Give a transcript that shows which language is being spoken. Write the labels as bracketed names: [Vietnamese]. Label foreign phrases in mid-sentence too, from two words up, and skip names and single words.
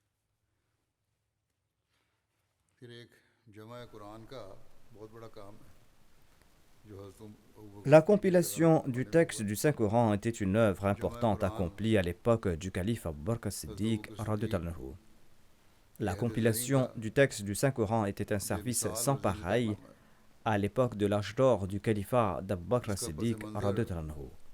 [Urdu] پھر ایک جمع قرآن کا بہت بڑا کام ہے. [French] La compilation du texte du Saint-Coran était une œuvre importante accomplie à l'époque du calife Abu Bakr as-Siddiq [Arabic] رضي الله عنه. [French] La compilation du texte du Saint-Coran était un service sans pareil à l'époque de l'âge d'or du califat d'Abu Bakr as-Siddiq [Arabic] رضي الله عنه.